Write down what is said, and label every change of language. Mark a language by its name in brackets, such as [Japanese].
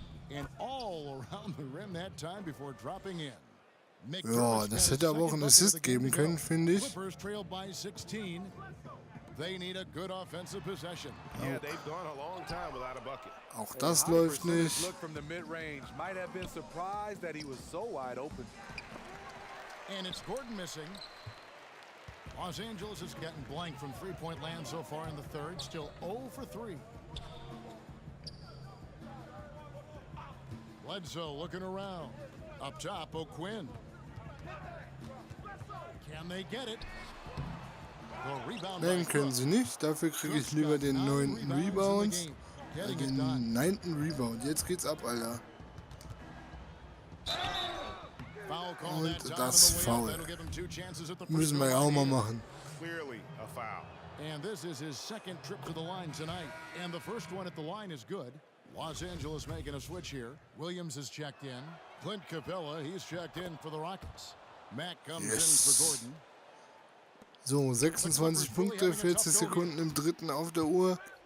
[English] And all around the rim that time before dropping in. [German] Ja, das hätte aber auch einen Assist geben können, finde ich. [English] Clippers trailed by 16. They need a good offensive possession. Yeah, they've gone a long time without a bucket. [German] Auch das läuft nicht. [English] Look from the mid-range. Might have been surprised that he was so wide open. And it's Gordon missing. Los Angeles has gotten blank from three-point land so far in the third. Still 0 for 3. Bledsoe looking around. Up top, O'Quinn. Can they get it? [German] Nein, können sie nicht. Dafür kriege ich lieber den 9. Rebound. Den 9. Rebound. Jetzt geht's ab, Alter. Und das Foul. Müssen wir ja auch mal machen. [English] Clearly a foul. And this is his second trip to the line tonight. And the first one at the line is good. Los Angeles making a switch here. Williams is checked in. Clint Capella, he's checked in for the Rockets. Mack comes in for Gordon. [German] So, 26 Punkte, 40 Sekunden im dritten auf der Uhr.